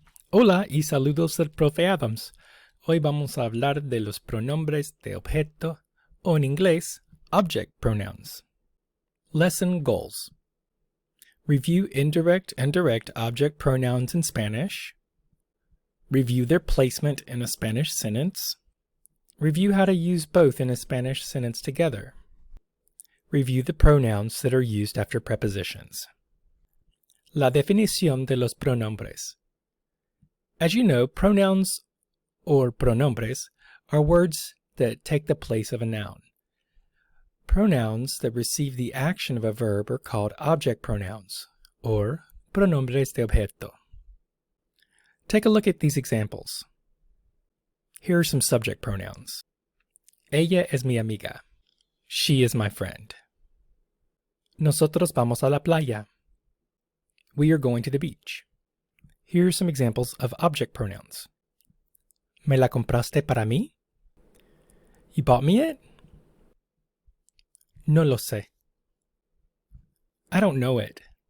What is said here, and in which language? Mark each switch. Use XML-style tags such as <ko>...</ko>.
<es>Hola y saludos del profe Adams. Hoy vamos a hablar de los pronombres de objeto, o en inglés, object pronouns.</es> <en>Lesson goals. Review indirect and direct object pronouns in Spanish. Review their placement in a Spanish sentence. Review how to use both in a Spanish sentence together. Review the pronouns that are used after prepositions.</en> <es>La definición de los pronombres.</es> <en>As you know, pronouns or pronombres are words that take the place of a noun. Pronouns that receive the action of a verb are called object pronouns, or pronombres de objeto. Take a look at these examples. Here are some subject pronouns.</en> <es>Ella es mi amiga.</es> <en>She is my friend.</en> <es>Nosotros vamos a la playa.</es> <en>We are going to the beach. Here are some examples of object pronouns.</en> <es>¿Me la compraste para mí?</es> <en>You bought me it?</en> <es>No lo sé.</es> <en>I don't know it.</en>